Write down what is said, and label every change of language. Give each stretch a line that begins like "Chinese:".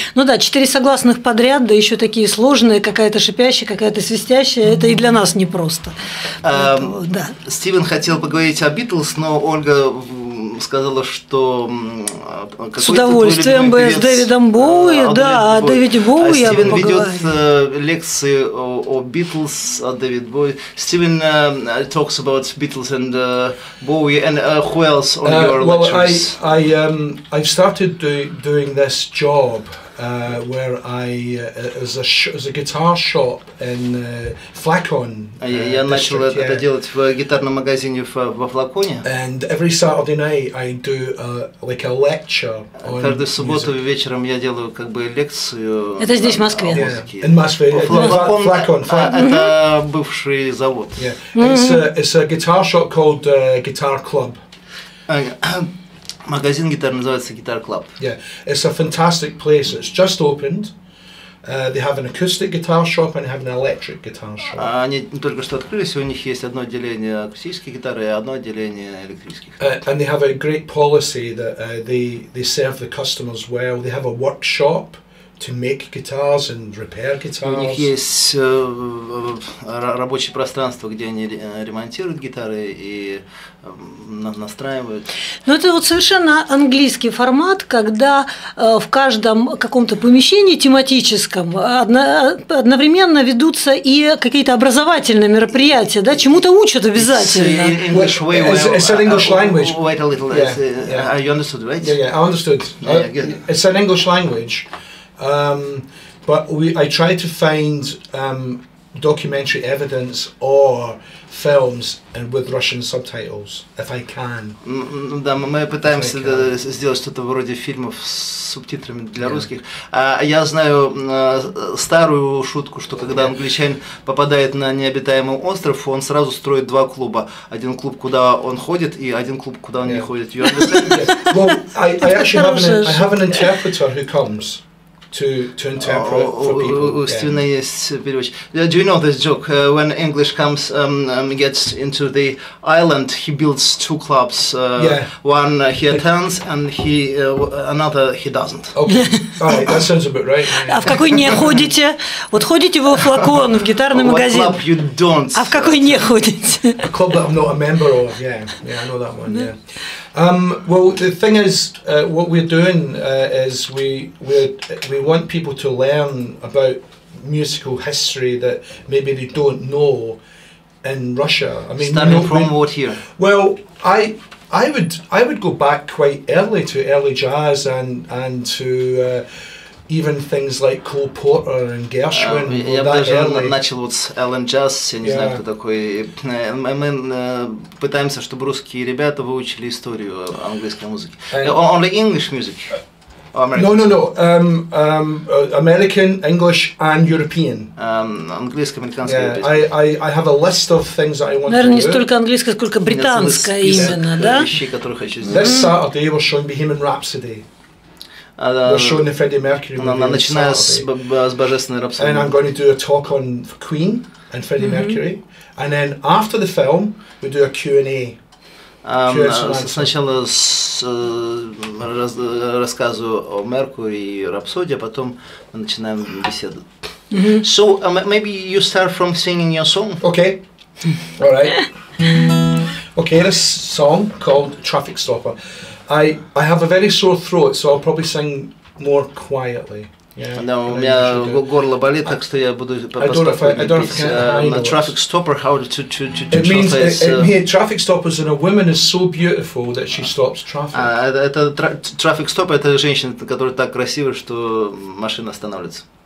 Russian: Ну да, 4 согласных подряд, да еще такие сложные, какая-то шипящая, какая-то свистящая, это и для нас непросто. Да. Стивен хотел поговорить о Битлз, но Ольга сказала, что с удовольствием бы с Дэвидом Боуи, да, о Дэвиде Боуи я бы поговорила. Стивен ведет лекции о Битлз, о Дэвид Боуи.
English: Стивен talks about Beatles and Bowie, and who else on your lectures? I've started doing this job where as a guitar shop in Flacon.
Russian: Я начал это делать в гитарном магазине во Флаконе.
English: And every Saturday night I do like a lecture on
Russian: Каждую субботу вечером я делаю как бы лекцию. Это здесь в Москве.
English: In Москве.
Russian: Flacon. Это бывший завод.
English: It's a guitar shop called Guitar Club.
Russian: Магазин гитар называется Guitar Club.
English: Yeah, it's a fantastic place. It's just opened. They have an acoustic guitar shop and they have an electric guitar shop.
Russian: Они только что открылись, у них есть одно отделение акустических гитар и одно отделение электрических.
English: And they have a great policy that they serve the customers well. They have a workshop to make guitars and repair guitars.
Russian: У них есть рабочее пространство, где они ремонтируют гитары и настраивают. Ну это вот совершенно английский формат, когда в каждом каком-то помещении тематическом одновременно ведутся и какие-то образовательные мероприятия, да, чему-то учат обязательно.
English: It's an English language. Wait a little. You understood, right? Yeah, I understood. It's an English language. But I try to find documentary evidence or films and with Russian subtitles, if I can.
Russian: Да, мы пытаемся сделать что-то вроде фильмов с субтитрами для русских. Я знаю старую шутку, что когда англичанин попадает на необитаемый остров, он сразу строит два клуба. Один клуб, куда он ходит, и один клуб, куда он не ходит.
English: You understand? Well, I actually have an interpreter who comes to interpret for people.
Russian: У Стивена есть переводчик.
English: Do you know this joke? When English gets into the island, he builds two clubs. One he attends, and another he doesn't. Okay, alright, that sounds about right.
Russian: А в какой не ходите? Вот ходите вы в Флакон, в гитарный магазин.
English: What club you don't?
Russian: А в какой не ходите?
English: A club that I'm not a member of. Yeah, I know that one. Yeah. Well, the thing is, what we're doing is we want people to learn about musical history that maybe they don't know in Russia. I mean, starting from what year? Well, I would go back quite early to early jazz and to even things like Cole Porter and Gershwin.
Russian: Я бы даже начал вот с Alan Jazz, я не знаю, кто такой. Мы пытаемся, чтобы русские ребята выучили историю английской музыки.
English: Only English music? No. American, English and European.
Russian: Английская, американская.
English: I have a list of things that I want to do.
Russian: Наверное, не столько английская, сколько британская именно, да? Вещей, которые хочу сделать.
English: This Saturday we're showing Bohemian Rhapsody. We're showing the Freddie Mercury movie.
Russian: Начиная с Божественной рапсодии.
English: And I'm going to do a talk on Queen and Freddie Mercury. And then after the film, we do a Q&A.
Russian: Сначала рассказываю о Меркури и Рапсодии, а потом мы начинаем беседу.
English: So maybe you start from singing your song. Okay. All right. Okay, this song called Traffic Stopper. I have a very sore throat, so I'll probably sing more quietly.
Russian: Да, у меня горло болит, так что я буду поступать.
English: Traffic stopper, how to translate? Traffic stoppers in a woman is so beautiful that she stops traffic.
Russian: Это traffic stopper, это женщина, которая так красива, что машина останавливается.